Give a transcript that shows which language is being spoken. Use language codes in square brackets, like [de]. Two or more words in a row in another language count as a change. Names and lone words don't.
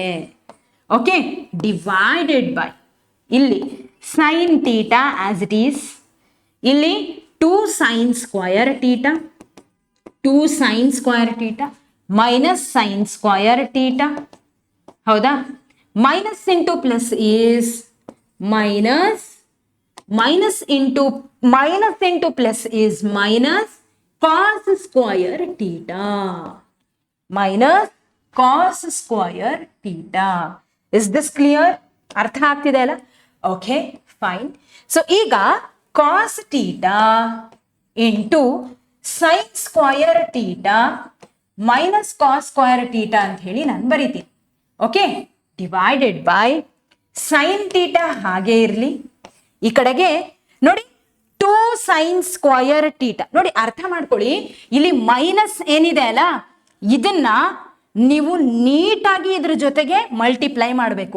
[en] OK, divided by ಇಲ್ಲಿ sine theta as it is. ಇಲ್ಲಿ 2 sine square theta, 2 sine square theta minus sine square theta. ಹೌದಾ? minus into plus is minus minus into plus is minus cos square theta. Minus cos square theta. Is this clear? [kn] ಅರ್ಥ ಆಗ್ತಿದೆ ಅಲ್ಲ? [en] OK fine. ಸೊ ಈಗ cos theta into sin square theta minus cos square theta [kn] ಅಂತ ಹೇಳಿ ನಾನು ಬರೀತೀನಿ. [en] OK, divided by sin theta [kn] ಹಾಗೆ ಇರಲಿ. ಈ ಕಡೆಗೆ ನೋಡಿ 2 [en] sin square theta. [kn] ನೋಡಿ ಅರ್ಥ ಮಾಡ್ಕೊಳ್ಳಿ, ಇಲ್ಲಿ ಮೈನಸ್ ಏನಿದೆ ಅಲ್ಲ ಇದನ್ನ ನೀವು ನೀಟಾಗಿ ಇದ್ರ ಜೊತೆಗೆ ಮಲ್ಟಿಪ್ಲೈ ಮಾಡಬೇಕು.